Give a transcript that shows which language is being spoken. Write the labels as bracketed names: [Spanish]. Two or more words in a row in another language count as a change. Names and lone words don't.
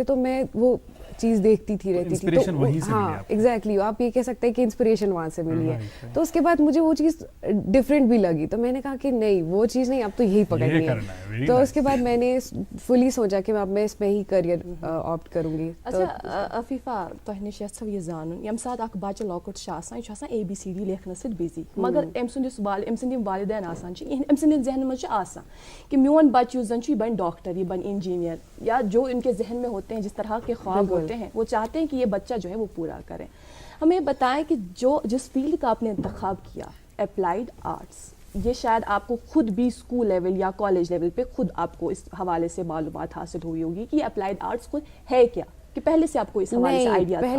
[Urdu] تو میں وہ چیز دیکھتی تھی رہتی تھی. تو ہاں ایگزیکٹلی آپ یہ کہہ سکتے ہیں کہ انسپریشن وہاں سے ملی ہے. تو اس کے بعد مجھے وہ چیز ڈفرینٹ بھی لگی، تو میں نے کہا کہ نہیں وہ چیز نہیں، اب تو یہی پکڑنی ہے. تو اس کے بعد میں نے فلی سوچا کہ اب میں اس میں ہی [English] career opt [Urdu] کروں گی. [Kashmiri] اچھا شریفہ تۄہہِ نِش یژھو یہِ زانُن ییٚمہِ ساتہٕ اکھ بَچہِ لۄکُٹ چھُ آسان یہِ چھُ آسان ABCD لیکھنَس سۭتۍ بِزی مگر أمۍ سُنٛد یُس أمۍ سٕنٛدۍ یِم والدین آسان چھِ أمۍ سٕنٛدٮ۪ن ذہنَن منٛز چھُ آسان کہ میون بچہ یُس زن چھُ یہِ بنہِ ڈاکٹر یہ بنہِ انجینئر [Urdu] یا جو ان کے ذہن میں ہوتے ہیں جس طرح کے خواب ہوتے ہیں وہ چاہتے ہیں کہ یہ بچہ جو ہے وہ پورا کرے. ہمیں بتائیں کہ جس فیلڈ کا آپ نے انتخاب کیا [English] applied arts, [Urdu] یہ شاید آپ کو خود بھی [English] school level [Urdu] یا [English] college level [Urdu] پہ خود آپ کو اس حوالے سے معلومات حاصل ہوئی ہوگی کہ یہ [English] applied arts [Urdu] خود ہے کیا, کہ پہلے سے آپ کو اس حوالے سے آئیڈیا تھا؟